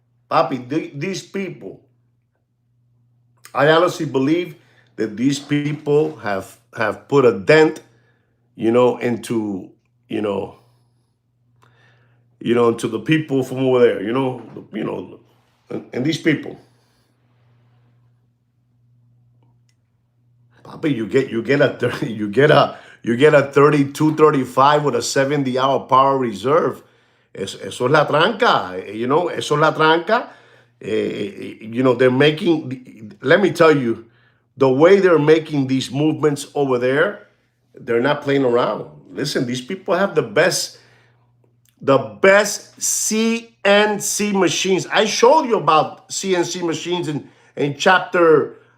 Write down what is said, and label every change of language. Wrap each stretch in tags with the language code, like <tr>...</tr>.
<en>Papi, these people, I honestly believe that these people have put a dent, you know, into, into the people from over there, and these people. Papi, you get a 3235 with a 70-hour power reserve.</en> <es>Eso es la tranca, eso es la tranca.</es> <en>They're making, let me tell you, the way they're making these movements over there, they're not playing around. Listen, these people have the best CNC machines. I showed you about CNC machines in chapter</en>